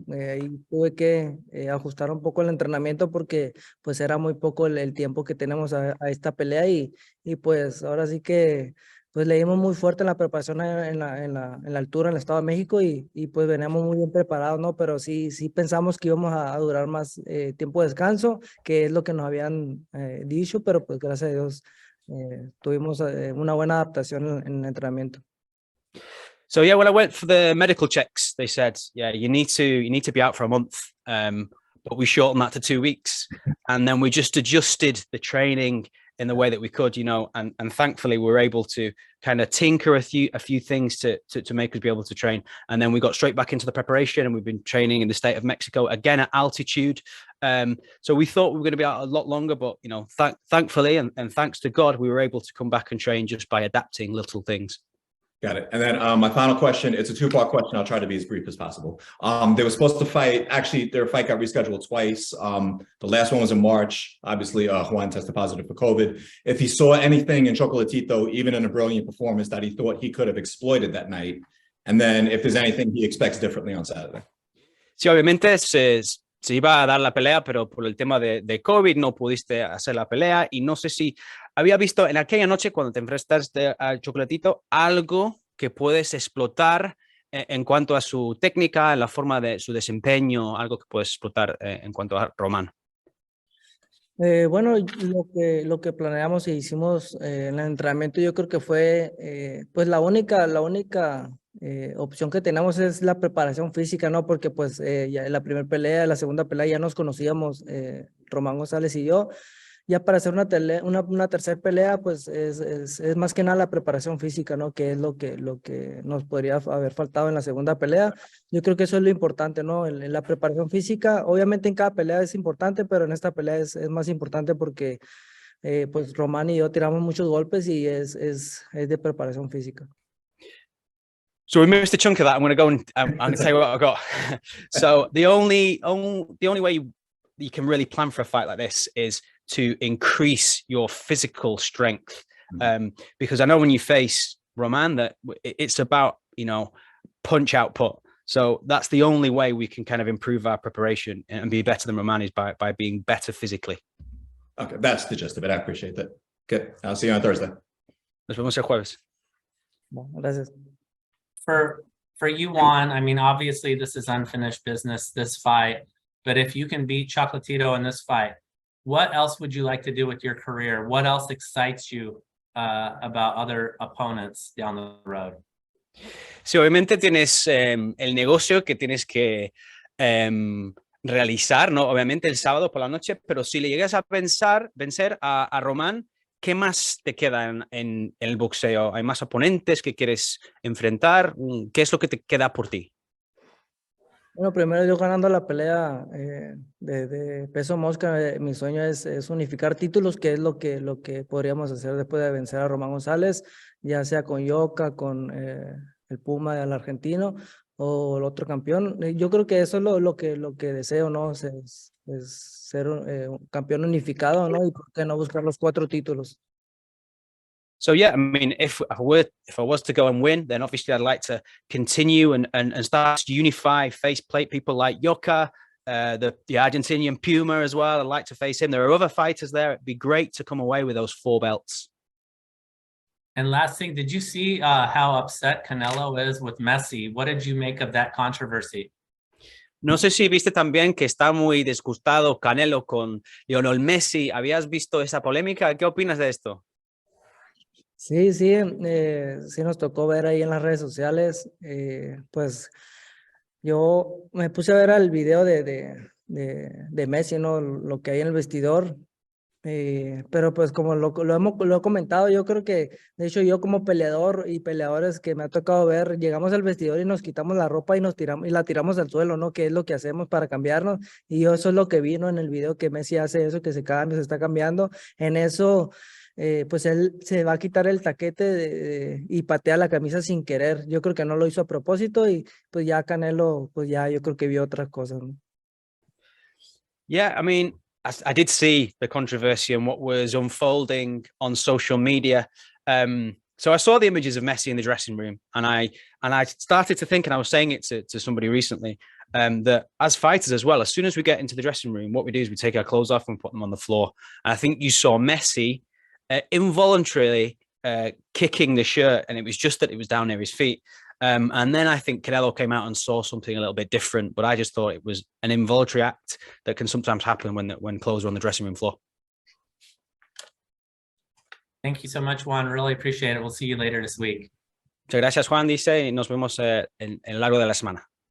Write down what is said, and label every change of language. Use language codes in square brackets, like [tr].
[es] Ahí tuve que ajustar un poco el entrenamiento porque pues era muy poco el tiempo que tenemos a esta pelea y pues ahora sí que pues le dimos muy fuerte en la preparación en la altura en el Estado de México y pues veníamos muy bien preparados, ¿no? Pero sí pensamos que íbamos a durar más tiempo de descanso, que es lo que nos habían dicho, pero pues gracias a Dios tuvimos una buena adaptación en el entrenamiento. [en] So yeah, when I went for the medical checks, they said, yeah, you need to be out for a month, but we shortened that to 2 weeks, and then we just adjusted the training in the way that we could, you know, and thankfully we were able to kind of tinker a few things to make us be able to train, and then we got straight back into the preparation, and we've been training in the state of Mexico again at altitude. So we thought we were going to be out a lot longer, but you know, thankfully and thanks to God, we were able to come back and train just by adapting little things. Got it. And then my final question, it's a 2-part question. I'll try to be as brief as possible. They were supposed to fight, actually their fight got rescheduled twice. The last one was in March. Obviously, Juan tested positive for COVID. If he saw anything in Chocolatito, even in a brilliant performance, that he thought he could have exploited that night. And then if there's anything he expects differently on Saturday. [es] Sí, obviamente se iba a dar la pelea, pero por el tema de COVID no pudiste hacer la pelea y no sé si había visto en aquella noche cuando te enfrentaste a Chocolatito algo que puedes explotar en cuanto a su técnica, en la forma de su desempeño, algo que puedes explotar en cuanto a Román. Bueno, lo que planeamos y hicimos en el entrenamiento yo creo que fue pues la única opción que tenemos es la preparación física, ¿no? Porque pues ya en la primera pelea, la segunda pelea ya nos conocíamos, Román González y yo. Ya para hacer una tercera pelea, pues es más que nada la preparación física, ¿no? Que es lo que nos podría haber faltado en la segunda pelea. Yo creo que eso es lo importante, ¿no? En la preparación física, obviamente en cada pelea es importante, pero en esta pelea es más importante porque pues Román y yo tiramos muchos golpes y es de preparación física. [en] So we missed a chunk of that. I'm going to go and I'm going to tell you what I've got. So the only way you can really plan for a fight like this is to increase your physical strength, because I know when you face Roman that it's about, you know, punch output. So that's the only way we can kind of improve our preparation and be better than Roman is by being better physically. Okay, that's the gist of it. I appreciate that. Good. I'll see you on Thursday. [es] Nos vemos el jueves. Bueno, gracias. [en] For for you, Juan, I mean, obviously this is unfinished business, this fight, but if you can beat Chocolatito in this fight, what else would you like to do with your career? What else excites you about other opponents down the road? [es] Sí, obviamente tienes el negocio que tienes que realizar, ¿no? Obviamente el sábado por la noche, pero si le llegas a vencer a Román, ¿qué más te queda en el boxeo? ¿Hay más oponentes que quieres enfrentar? ¿Qué es lo que te queda por ti? Bueno, primero yo ganando la pelea de peso mosca, mi sueño es unificar títulos, que es lo que podríamos hacer después de vencer a Román González, ya sea con Yoka, con el Puma del argentino o el otro campeón. Yo creo que eso es lo que deseo, ¿no? Es ser un campeón unificado, ¿no? Y por qué no buscar los 4 títulos. [en] So yeah, I mean, if I was to go and win, then obviously I'd like to continue and start to unify, face plate people like Yoka, the Argentinian Puma as well. I'd like to face him. There are other fighters there. It'd be great to come away with those 4 belts. And last thing, did you see how upset Canelo is with Messi? What did you make of that controversy? [es] No sé si viste también que está muy disgustado Canelo con Lionel Messi. ¿Habías visto esa polémica? ¿Qué opinas de esto? Sí, sí nos tocó ver ahí en las redes sociales, pues yo me puse a ver el video de Messi, ¿no? Lo que hay en el vestidor, pero pues como lo he comentado, yo creo que, de hecho yo como peleador y peleadores que me ha tocado ver, llegamos al vestidor y nos quitamos la ropa y la tiramos al suelo, ¿no? Que es lo que hacemos para cambiarnos, y yo eso es lo que vi, ¿no? En el video que Messi hace eso, que se está cambiando, en eso... pues él se va a quitar el taquete y patea la camisa sin querer. Yo creo que no lo hizo a propósito y pues ya Canelo, pues ya yo creo que vio otras cosas, ¿no? [en] Yeah, I mean, I did see the controversy and what was unfolding on social media. So I saw the images of Messi in the dressing room, and I started to think, and I was saying it to somebody recently, that as fighters as well, as soon as we get into the dressing room, what we do is we take our clothes off and put them on the floor. And I think you saw Messi involuntarily kicking the shirt, and it was just that it was down near his feet. And then I think Canelo came out and saw something a little bit different, but I just thought it was an involuntary act that can sometimes happen when clothes are on the dressing room floor. Thank you so much, Juan. Really appreciate it. We'll see you later this week. [es] Muchas gracias, Juan, dice, y nos vemos en el largo de la semana.